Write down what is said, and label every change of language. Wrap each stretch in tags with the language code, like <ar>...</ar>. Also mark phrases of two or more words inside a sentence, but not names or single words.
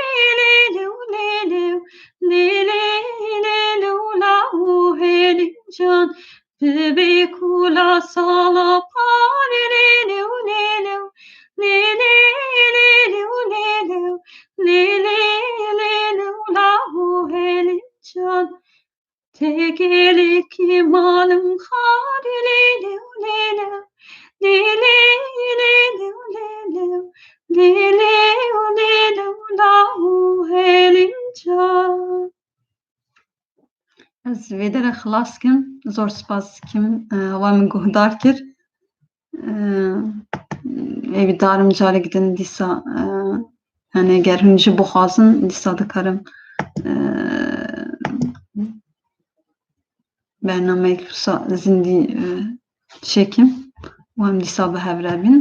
<ku>lele lahu heli can bebe kula sala pare lele lele lele lahu heli can tekeleki malum khane lele lele lele lahu heli can. Ez vê derê xilas kim, zor spas dikim wa min guhdar kir. Evî darim carek din dîsa yani eger hûn jî bixwazin dîsa dikarim bernameyek wisa zindî çêkim û em dîsa bi hev re bin.</ku>